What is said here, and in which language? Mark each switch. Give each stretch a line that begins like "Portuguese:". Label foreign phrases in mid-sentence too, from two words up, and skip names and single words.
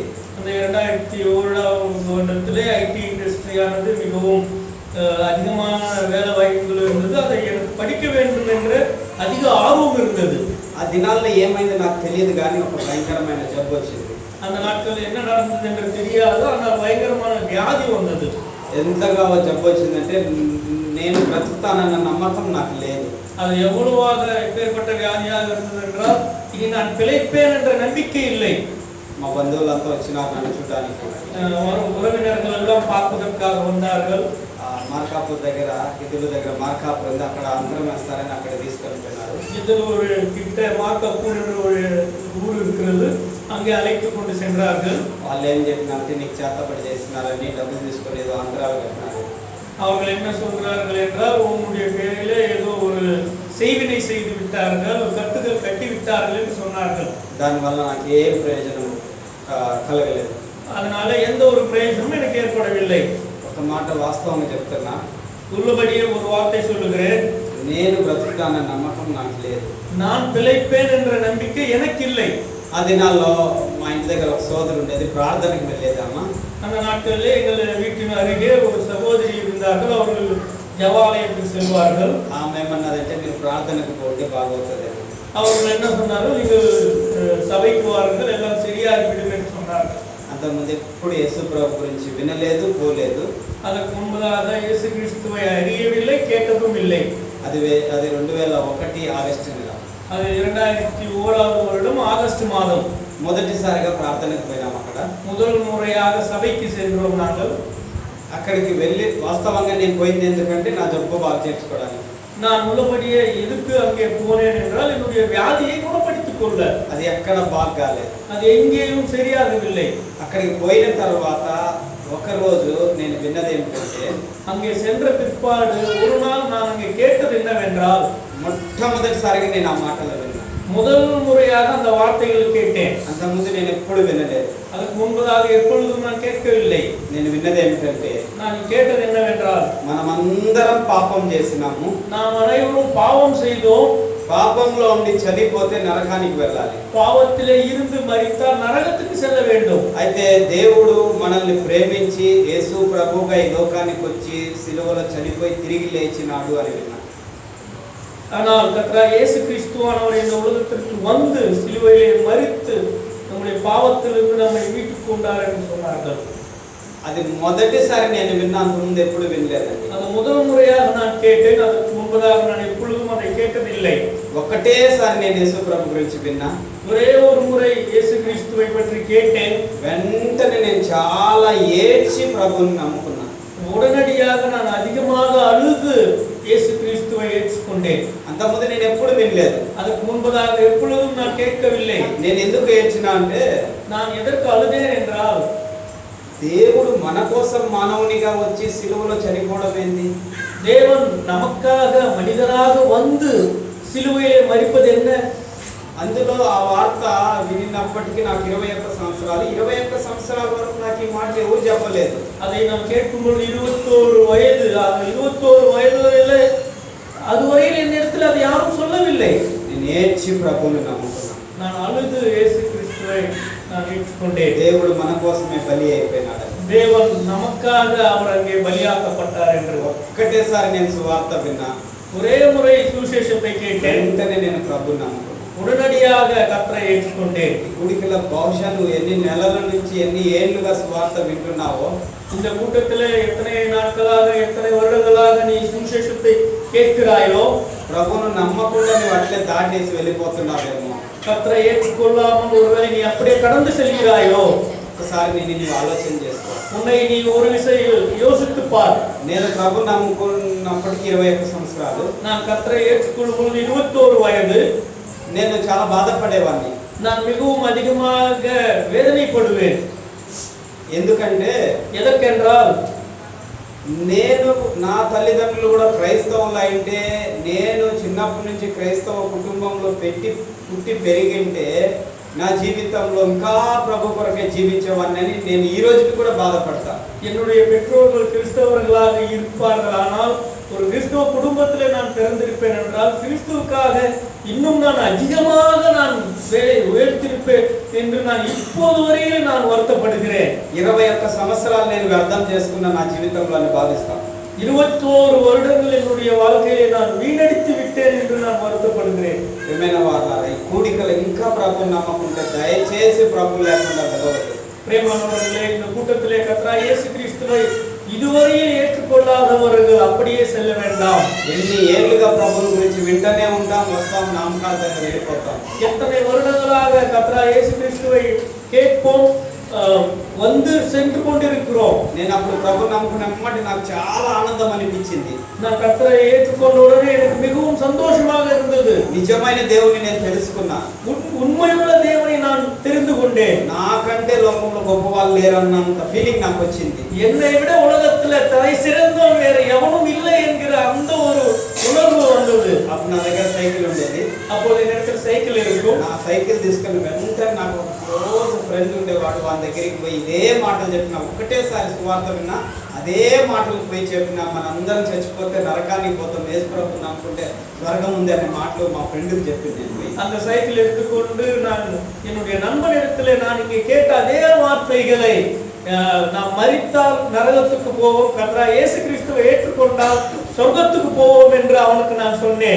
Tamil: அந்த 2001வது வருடத்திலே
English: IT industry
Tamil: மிகவும் அதிகமான வேலை வாய்ப்புகள் இருந்தது. அதை எனக்கு படிக்க வேண்டும் என்ற அதிக ஆர்வம் இருந்தது.
Telugu: ఆ దినాల్లో ఏమైంది నాకు తెలియదు, కానీ ఒక భయంకరమైన జబ్బు వచ్చింది.
Tamil: அந்த நாட்களில் என்ன நடந்தது என்று தெரியாது, ஆனால் பயங்கரமான வியாதி வந்தது.
Telugu: ఎంతగా జబ్బు వచ్చిందంటే నేను బ్రతుకుతానన్న నమ్మకం నాకు లేదు.
Tamil: அது எவ்வளவாக எப்பேற்பட்ட வியாதியாக இருந்தது என்றால் இனி நான் பிழைப்பேன் என்ற நம்பிக்கை இல்லை.
Telugu: మా బంధువులంతా వచ్చినారు నన్ను చూడడానికి.
Tamil: உறவினர்கள் எல்லாம் பார்ப்பதற்காக வந்தார்கள்.
Telugu: మార్కాపూర్ దగ్గర, గిద్దలూరు దగ్గర మార్కాపూర్ ఉంది, అక్కడ అంతరం వేస్తారని అక్కడ తీసుకెళ్ళిపోయినారు.
Tamil: గిద్దలూరు கிட்ட మార్కాపూర్ என்ற ஒரு ஊர் இருக்கிறது, அங்கே அழைத்து கொண்டு சென்றார்கள்.
Telugu: వాళ్ళు ఏం చెప్పినారంటే నీకు చేతపడి చేసినారని డబ్బులు తీసుకొని ఏదో అంతరాలు కట్టినారు.
Tamil: அவர்கள் என்ன சொல்கிறார்கள் என்றால் உன்னுடைய பேரிலே ஏதோ ஒரு செய்வினை செய்து விட்டார்கள், கட்டுகள் கட்டி விட்டார்கள் என்று சொன்னார்கள்.
Telugu: దానివల్ల నాకు ఏం ప్రయోజనం కలగలేదు.
Tamil: அதனால எந்த ஒரு பிரயோஜனமும் எனக்கு ஏற்படவில்லை.
Telugu: ఒక మాట వాస్తవంగా చెప్తున్నా,
Tamil: உள்ளபடியே ஒரு வார்த்தை சொல்லுகிறேன்,
Telugu: నేను బ్రతుకుతానన్న నమ్మకం నాకు లేదు.
Tamil: நான் பிழைப்பேன் என்ற நம்பிக்கை எனக்கு இல்லை.
Telugu: ఆ దినాల్లో మా ఇంటి దగ్గర ఒక సోదరు ఉండేది, ప్రార్థనకు వెళ్ళేదమ్మా.
Tamil: அந்த நாட்களிலே எங்கள் வீட்டின் அருகே ஒரு சகோதரி இருந்தார்கள். அவர்கள் ஜெபாலயத்துக்கு செல்வார்கள்.
Telugu: ఆమె ఏమన్నదంటే మీరు ప్రార్థనకు పోతే బాగవుతుంది.
Tamil: அவர்கள் என்ன சொன்னார்கள், நீங்கள் சபைக்கு வாருங்கள் எல்லாம் சரியாகிவிடும் என்று சொன்னார்கள்.
Telugu: అంతకుముందు ఎప్పుడు యేసు ప్రభు గురించి వినలేదు, పోలేదు.
Tamil: அதற்கு முன்பதாக இயேசு கிறிஸ்துவை அறியவில்லை, கேட்டதும் இல்லை.
Telugu: అది 2001 ఆగస్టు నెల.
Tamil: அது 2001 வருடம் ஆகஸ்ட் மாதம்
Telugu: మొదటిసారిగా ప్రార్థనకు పోయినాం. అక్కడ
Tamil: முதல் முறையாக சபைக்கு சென்றோம் நாங்கள்.
Telugu: అక్కడికి వెళ్ళి వాస్తవంగా నేను పోయింది ఎందుకంటే నా జబ్బు బాగా చేర్చుకోవడానికి.
Tamil: நான் உள்ளபடியே எதுக்கு அங்கே போனேன் என்றால் என்னுடைய வியாதியை குணப்படுத்திக் கொள்ள.
Telugu: అది ఎక్కడ బాగా కాలేదు,
Tamil: அது எங்கேயும் சரியாகவில்லை.
Telugu: అక్కడికి పోయిన తర్వాత ఒకరోజు నేను విన్నది ఏమిటంటే,
Tamil: அங்கே சென்ற பிற்பாடு ஒரு நாள் நான் அங்கே கேட்டது என்னவென்றால்,
Telugu: మొట్టమొదటిసారిగా నేను ఆ మాటలు విన్నాను.
Tamil: முதல் முறையாக அந்த வார்த்தைகள் கேட்டேன்.
Telugu: అంతకుముందు నేను ఎప్పుడు వినలేదు.
Tamil: அதுக்கு முன்பதாக எப்பொழுதும் நான் கேட்கவில்லை.
Telugu: నేను విన్నది ఏమిటంటే,
Tamil: நான் கேட்டது என்னவென்றால்,
Telugu: మనమందరం పాపం చేసినాము,
Tamil: நாம் அனைவரும் பாவம் செய்தோம்,
Telugu: పాపంలో ఉండి చనిపోతే నరకానికి వెళ్ళాలి,
Tamil: பாவத்திலே இருந்து மரித்தால் நரகத்துக்கு செல்ல வேண்டும்.
Telugu: అయితే దేవుడు మనల్ని ప్రేమించి యేసు ప్రభువుగా ఈ లోకానికి వచ్చి సిలువలో చనిపోయి తిరిగి లేచినాడు అని విన్నాను.
Tamil: ஆனால் கர்த்தர் இயேசு கிறிஸ்துவானவர் இந்த உலகத்திற்கு வந்து சிலுவையிலே மரித்து நம்முடைய பாவத்திலிருந்து நம்மை மீட்டுக் கொண்டார் என்று சொன்னார்கள்.
Telugu: అది మొదటిసారి నేను విన్నాను, ముందు ఎప్పుడు వినలేదండి.
Tamil: அது முதல் முறையாக நான் கேட்டேன். அதற்கு முன்பதாக நான் எப்பொழுதும் அதை கேட்டதில்லை.
Telugu: ఒకటేసారి నేను యేసు ప్రభు గురించి విన్నా,
Tamil: ஒரே ஒரு முறை இயேசு கிறிஸ்துவை பற்றி கேட்டேன்.
Telugu: వెంటనే నేను చాలా ఏడ్చి ప్రభువుని నమ్ముకున్నాను.
Tamil: உடனடியாக நான் அதிகமாக அழுது இயேசு கிறிஸ்துவை ஏற்றுக்கொண்டேன்.
Telugu: అంతకుముందు నేను ఎప్పుడు వినలేదు.
Tamil: அதற்கு முன்பதாக எப்பொழுதும் நான் கேட்கவில்லை.
Telugu: నేను ఎందుకు ఏడ్చినా అంటే,
Tamil: நான் எதற்கு அழுதேன் என்றால்,
Telugu: దేవుడు మన కోసం మానవునిగా వచ్చి సిలువలో చనిపోవడం ఏంది?
Tamil: தேவன் நமக்காக மனிதனாக வந்து சிலுவையிலே மரிப்பது என்ன?
Telugu: అందులో ఆ వార్త వినినప్పటికీ నాకు 21 సంవత్సరాలు. 21 సంవత్సరాల వరకు నాకు ఈ మాట ఎవరు చెప్పలేదు.
Tamil: அதை நாம் கேட்கும்போது 21 வயது, அது 21 வயதிலே அதுவரையில் என்னிடத்தில் அதை யாரும் சொல்லவில்லை.
Telugu: నేను ఏడ్చి ప్రభువుని నమ్ముకున్నాను.
Tamil: நான் அழுது இயேசு கிறிஸ்துவை நான் ஏற்றுக்கொண்டேன்.
Telugu: దేవుడు మన కోసమే బలి అయిపోయినాడు.
Tamil: தேவன் நமக்காக அவர் அங்கே பலியாக்கப்பட்டார் என்று
Telugu: ఒక్కటేసారి నేను సువార్త విన్నా,
Tamil: ஒரே முறை சுவிசேஷத்தை கேட்டேன்.
Telugu: వెంటనే నేను ప్రభువుని నమ్ముకున్నాను.
Tamil: உடனடியாக கர்த்தரை ஏற்றுக்கொண்டேன்.
Telugu: ఈ గుడికిలో బహుశా నువ్వు ఎన్ని నెలల నుంచి ఎన్ని ఏళ్లుగా సువార్త వింటున్నావో,
Tamil: இந்த கூட்டத்திலே எத்தனை நாட்களாக எத்தனை வருடங்களாக நீ சுவிசேஷத்தை கேட்கிறாயோ,
Telugu: ప్రభువును నమ్మకుండా నువ్వు అట్లే దాటేసి వెళ్ళిపోతున్నావేమో,
Tamil: கர்த்தரை ஏற்றுக்கொள்ளாமல் ஒருவேளை நீ அப்படியே கடந்து செல்கிறாயோ,
Telugu: ఒకసారి నువ్వు ఆలోచన చేసుకో.
Tamil: உன்னை நீ ஒரு விஷயம் யோசித்து பார்.
Telugu: నేను ప్రభు నమ్ముకున్నప్పటికీ 21 సంవత్సరాలు.
Tamil: நான் கர்த்தரை ஏற்றுக்கொள்ளும் பொழுது 21 வயது.
Telugu: నేను చాలా బాధపడేవాడిని.
Tamil: நான் மிகவும் அதிகமாக வேதனைப்படுவேன்.
Telugu: ఎందుకంటే
Tamil: எதற்கென்றால்,
Telugu: నేను నా తల్లిదండ్రులు కూడా క్రైస్తవులు అయితే, నేను చిన్నప్పటి నుంచి క్రైస్తవ కుటుంబంలో పుట్టి పెరిగింటే నా జీవితంలో ఇంకా ప్రభు కొరకే జీవించేవాడిని నేను ఈ రోజుకి కూడా బాధపడతా.
Tamil: என்னுடைய பெற்றோர்கள் கிறிஸ்தவர்களாக இருப்பார்கள், ஆனால் ஒரு கிறிஸ்தவ குடும்பத்திலே நான் பிறந்திருப்பேன் என்றால் கிறிஸ்துவுக்காக இன்னும் நான் அதிகமாக நான் வேலை உயர்த்திருப்பேன் என்று நான் இப்போது வரையிலே நான் வருத்தப்படுகிறேன்.
Telugu: 21 సంవత్సరాలు నేను వ్యర్థం చేసుకున్న నా జీవితంలో అని భావిస్తాను.
Tamil: 21 வருடங்கள் என்னுடைய வாழ்க்கையிலே நான் வீணடித்து விட்டேன் என்று நான் வருத்தப்படுகிறேன்.
Telugu: ఏమైనా వారారా ఈ కూడికలు ఇంకా ప్రభువుని నమ్మకుంటే దయచేసి ప్రభు లేకుండా వెళ్ళవద్దు.
Tamil: பிரியமானவர்களே, இந்த கூட்டத்திலே கர்த்தர் இயேசு கிறிஸ்துவை இதுவரையில் ஏற்றுக்கொள்ளாதவர்கள் அப்படியே செல்ல வேண்டாம்.
Telugu: ఎన్ని ఏళ్ళుగా ప్రభువుని గురించి వింటనే ఉంటాం, వస్తాం, నామకార్థంగా వెళ్ళిపోతాం.
Tamil: எத்தனை வருடங்களாக கர்த்தர் இயேசு கிறிஸ்துவை கேட்போம், வந்து சென்று கொண்டிருக்கிறோம்.
Telugu: నేను అప్పుడు ప్రభువుని నమ్ముకున్నప్పటి నాకు చాలా ఆనందం అనిపించింది.
Tamil: நான் கர்த்தரை ஏற்றுக்கொண்ட உடனே எனக்கு மிகவும் சந்தோஷமாக இருந்தது.
Telugu: నిజమైన దేవుని నేను తెలుసుకున్నా.
Tamil: உண்மையுள்ள தேவனை நான் தெரிந்து கொண்டேன்.
Telugu: నాకంటే లోకంలో గొప్ప వాళ్ళు లేరన్నంత ఫీలింగ్ నాకు వచ్చింది.
Tamil: என்னை விட உலகத்துல தலை சிறந்தவன் வேற எவனும் இல்லை என்கிற அந்த ஒரு உணர்வு வந்தது.
Telugu: అప్పుడు నా దగ్గర సైకిల్ ఉండేది.
Tamil: அப்போது என்னிடத்தில் சைக்கிள் இருக்கும்.
Telugu: నా సైకిల్ తీసుకుని వెంటనే నాకు రోజు ఫ్రెండ్ ఉండేవాడు, వాళ్ళ దగ్గరికి పోయి ఇదే మాటలు చెప్పిన, ఒకటేసారి సువార్త విన్నా అదే మాటలు పోయి చెప్పిన, మనందరం చచ్చిపోతే నరకానికి పోతాం, యేసుప్రభుని నమ్ముకుంటే స్వర్గం ఉంది అనే మాటలు మా ఫ్రెండ్కి చెప్పింది. నేను పోయి
Tamil: அந்த சைக்கிள் எடுத்துக்கொண்டு நான் என்னுடைய நண்பனிடத்திலே நான் இங்கே கேட்ட அதே வார்த்தைகளை, நாம் மரித்தால் நரகத்துக்கு போவோம், கர்த்தர் இயேசு கிறிஸ்துவை ஏற்றுக்கொண்டால் சொர்க்கத்துக்கு போவோம் என்று அவனுக்கு நான் சொன்னேன்.